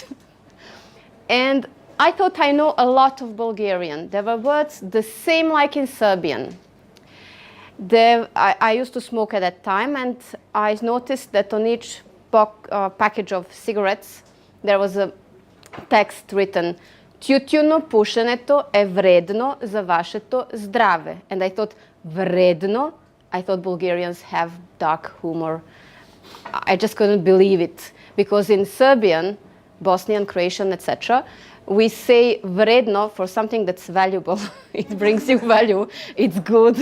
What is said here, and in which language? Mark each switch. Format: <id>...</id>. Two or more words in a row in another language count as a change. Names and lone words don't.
<en>And I thought I know a lot of Bulgarian. There were words the same like in Serbian. I used to smoke at that time, and I noticed that on each package of cigarettes there was a text written</en> <bg>"Tютюно пушенето е вредно за вашето здраве."</bg> <en>And I thought, vredno? I thought Bulgarians have dark humor. I just couldn't believe it, because in Serbian, Bosnian, Croatian, etc., we say vredno for something that's valuable. It brings you value. It's good.</en>